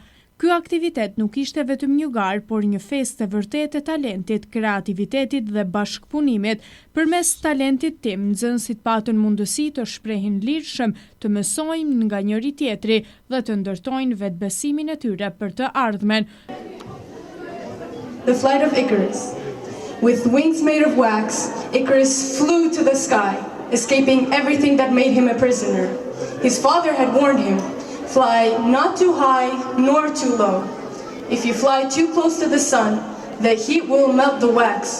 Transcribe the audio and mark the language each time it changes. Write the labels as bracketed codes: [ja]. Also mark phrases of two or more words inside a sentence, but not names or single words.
[sq] Ky aktivitet nuk ishte vetëm një garë, por një festë e vërtetë e talentit, kreativitetit dhe bashkëpunimit. Përmes talentit tim, nxënësit patën mundësi të shprehin lirshëm, të mësojnë nga njëri tjetri dhe të ndërtojnë vetbesimin e tyre për të ardhmen. [en] The flight of Icarus. With wings made of wax, Icarus flew to the sky, escaping everything that made him a prisoner. His father had warned him, fly not too high nor too low. If you fly too close to the sun, the heat will melt the wax.